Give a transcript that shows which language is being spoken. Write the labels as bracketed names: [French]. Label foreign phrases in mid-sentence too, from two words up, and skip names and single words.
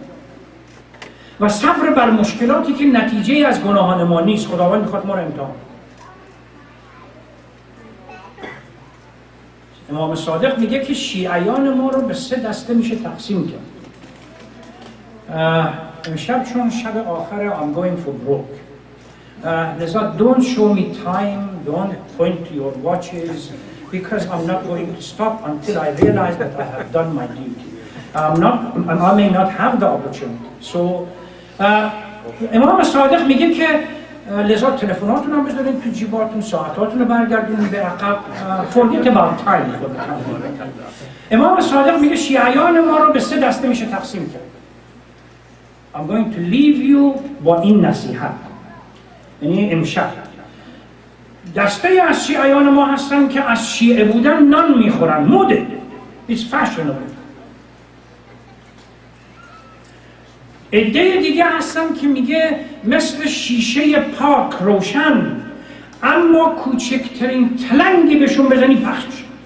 [Persian] و صبر بر مشکلاتی که نتیجه از گناهان ما نیست، خداوند میخواد ما رو امتحان. امام صادق میگه که شیعیان ما رو به 3 دسته میشه تقسیم کرد. امشب چون شب آخر [English] I'm going for broke. لذا don't show me time, don't point to your watches because I'm not going to stop until I realize that I have done my duty. I may not have the opportunity. [Persian] So امام صادق میگه که لذا تلفناتون هم بذارین تو جیباتون، ساعتاتون رو برگردونین به عقب. [English] Forget about time. [Persian] امام صادق میگه شیعیان ما رو به 3 دسته میشه تقسیم کرد. [English] I'm going to leave you [Persian] با این نصیحت. یعنی امشب دسته از شیعیان ما هستن که از شیعه بودن نان میخورن، موده. [English] It's fashionable. [Persian] عده دیگه هستن که میگه مثل شیشه پاک روشن، اما کوچکترین تلنگی بهشون بزنی پخش میشه.